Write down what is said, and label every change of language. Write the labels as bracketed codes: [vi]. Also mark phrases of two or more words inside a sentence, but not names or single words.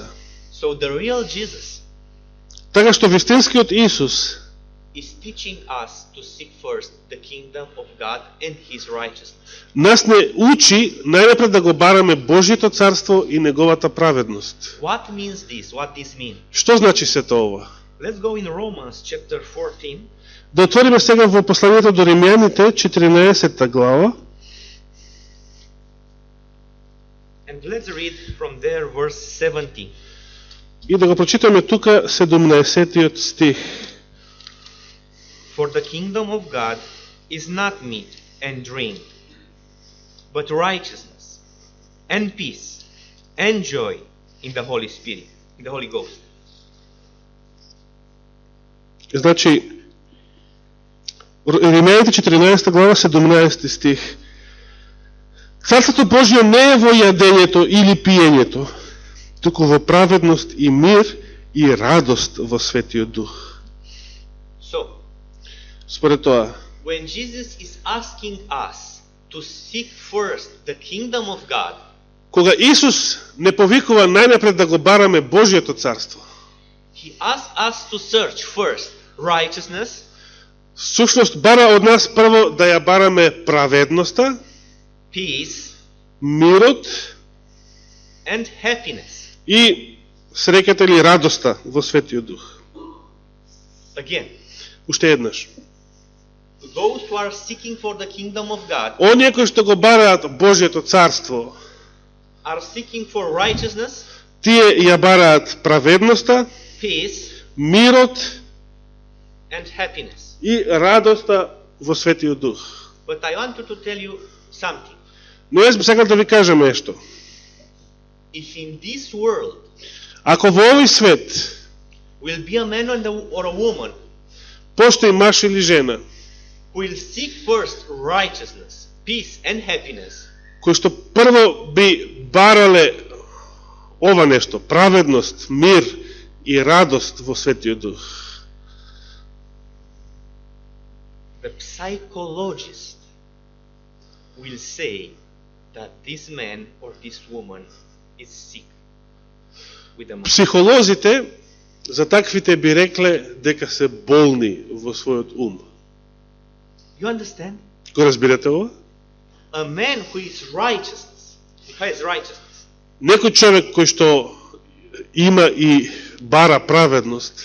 [en] So the real Jesus [mk] Така што вистинскиот Исус [en] is teaching us to seek first the kingdom of God and his righteousness. [mk] нас не учи најнапред да го бараме Божјето царство и неговата праведност. [en] What means this? What this mean? [mk] Што значи сето ова? [en] Let's go in Romans chapter 14 [mk] Да отвориме сега во посланието до Римјаните 14 глава [en] and let's read from there verse 17. [mk] и да го прочитаме тука 17 стих. [en] For the kingdom of God is not meat and drink, but righteousness and peace and joy in the Holy Spirit, in the Holy Ghost. [mk] Значи, Римјаните 14 глава 17 стих. Царството Божјо не е во јадењето или пиењето, туку во праведност и мир и радост во Светиот Дух. [en] So, [mk] Според тоа, [en] when Jesus is asking us to seek first the kingdom of God, [mk] кога Исус не повикува најнапред да го бараме Божјото царство, [en] he asks us to search first righteousness, [mk] всушност бара од нас прво да ја бараме праведноста, [en] peace, [mk] мирот [en] and happiness. [mk] и среќата или радоста во Светиот Дух. [en] Again, [mk] Уште еднаш. [en] those who are seeking for the kingdom of God [mk] Оние кои што го бараат Божјото царство, [en] are seeking for righteousness, [mk] тие ја бараат праведноста, [en] peace, [mk] мирот [en] and happiness. [mk] и радоста во Светиот Дух. [en] But I want to tell you something. [mk] Но јас би сакал да ви кажам нешто. [en] If in this world [mk] Ако во овој свет [en] will be a man or a woman [mk] постои маж или жена, [en] who will seek first righteousness, peace, and happiness, [mk] кои што прво би барале ова нешто, праведност, мир и радост во Светиот Дух, [en] the psychologist will say that this man or this woman is sick with a mind. [mk] психолозите за таквите би рекле дека се болни во својот ум. [en] You understand? [mk] Го разбирате ова? [en] A man who is righteousness, who has righteousness, [mk] Некој човек кој што има и бара праведност,